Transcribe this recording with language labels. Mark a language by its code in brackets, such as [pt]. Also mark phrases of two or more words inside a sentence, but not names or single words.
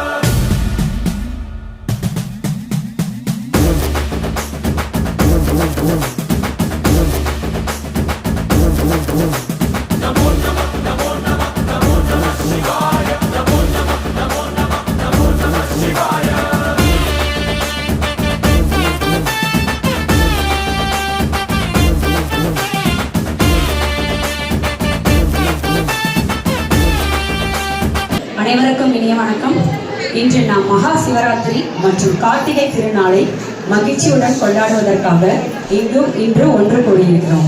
[sa] नमो नमः नमो नमः नमो नमः शिवाय। नमो नमः नमो नमः नमो नमः शिवाय। [ta] அனைவருக்கும் இனிய வணக்கம். இன்று நாம் மகா சிவராத்திரி மற்றும் கார்த்திகை திருநாளை மகிழ்ச்சியுடன் கொண்டாடுவதற்காக இன்று ஒன்று கூடியிருக்கிறோம்.